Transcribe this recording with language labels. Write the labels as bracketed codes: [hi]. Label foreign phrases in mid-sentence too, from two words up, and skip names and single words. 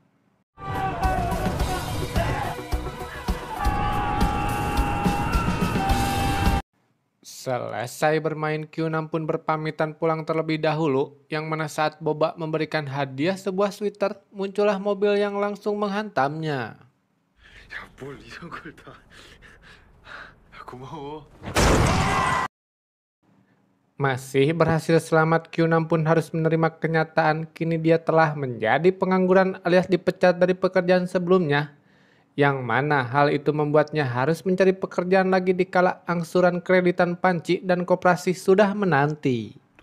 [id] Selesai bermain, Q6 pun berpamitan pulang terlebih dahulu, yang mana saat Boba memberikan hadiah sebuah sweater, muncullah mobil yang langsung menghantamnya. [ko] 야, 뭘 이런 걸 다. 고마워. [id] Masih berhasil selamat, Q6 pun harus menerima kenyataan kini dia telah menjadi pengangguran alias dipecat dari pekerjaan sebelumnya. Yang mana hal itu membuatnya harus mencari pekerjaan lagi di kala angsuran kreditan panci dan koperasi sudah menanti.